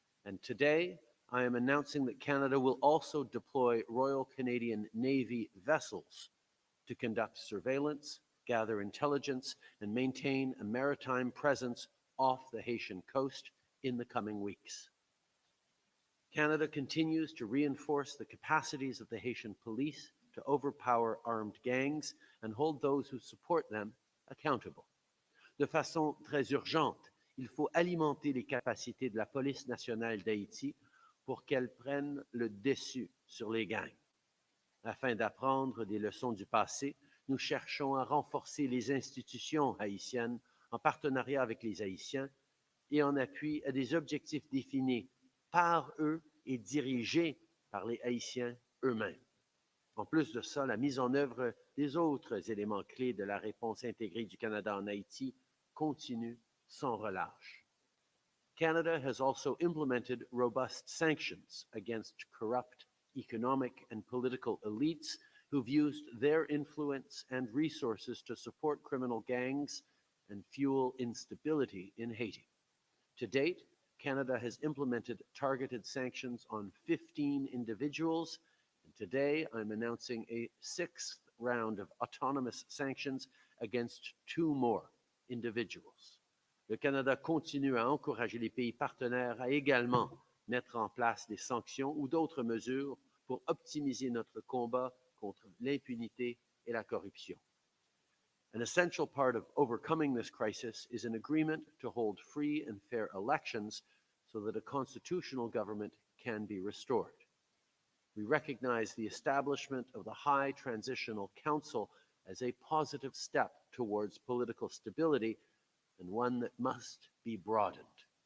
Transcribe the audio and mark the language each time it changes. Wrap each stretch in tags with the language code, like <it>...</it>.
<en>And today, I am announcing that Canada will also deploy Royal Canadian Navy vessels to conduct surveillance, gather intelligence, and maintain a maritime presence off the Haitian coast in the coming weeks. Canada continues to reinforce the capacities of the Haitian police to overpower armed gangs and hold those who support them accountable.</en> <fr>De façon très urgente, il faut alimenter les capacités de la police nationale d'Haïti pour qu'elle prenne le dessus sur les gangs. Afin d'apprendre des leçons du passé, nous cherchons à renforcer les institutions haïtiennes en partenariat avec les Haïtiens et en appui à des objectifs définis par eux et dirigés par les Haïtiens eux-mêmes. En plus de ça, la mise en œuvre des autres éléments clés de la réponse intégrée du Canada en Haïti continue sans relâche.</fr> <en>Canada has also implemented robust sanctions against corrupt economic and political elites who've used their influence and resources to support criminal gangs and fuel instability in Haiti. To date, Canada has implemented targeted sanctions on 15 individuals, and today I'm announcing a 6th round of autonomous sanctions against 2 more individuals.</en> <fr>Le Canada continue à encourager les pays partenaires à également mettre en place des sanctions ou d'autres mesures pour optimiser notre combat contre l'impunité et la corruption.</fr> <en>An essential part of overcoming this crisis is an agreement to hold free and fair elections so that a constitutional government can be restored. We recognize the establishment of the High Transitional Council as a positive step towards political stability and one that must be broadened.</en>